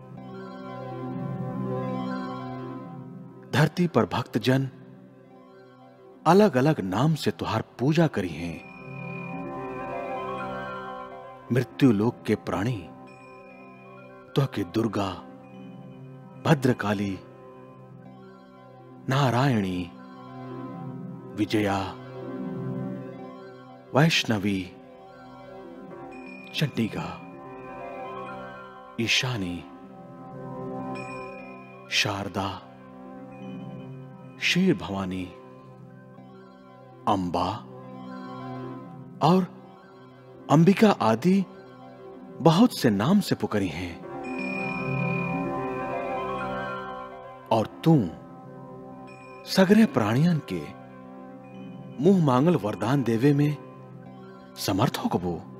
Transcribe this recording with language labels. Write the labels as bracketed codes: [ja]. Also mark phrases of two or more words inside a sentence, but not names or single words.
[bho] धरती पर भक्तजन अलग अलग नाम से तुहार पूजा करी हैं। मृत्यु लोक के प्राणी तो के दुर्गा, भद्रकाली, नारायणी, विजया, वैष्णवी, चंडिका, ईशानी, शारदा, क्षीर भवानी, अंबा और अंबिका आदि बहुत से नाम से पुकरी हैं, और तू सगरे प्राणियन के मुंह मांगल वरदान देवे में समर्थ हो कबू।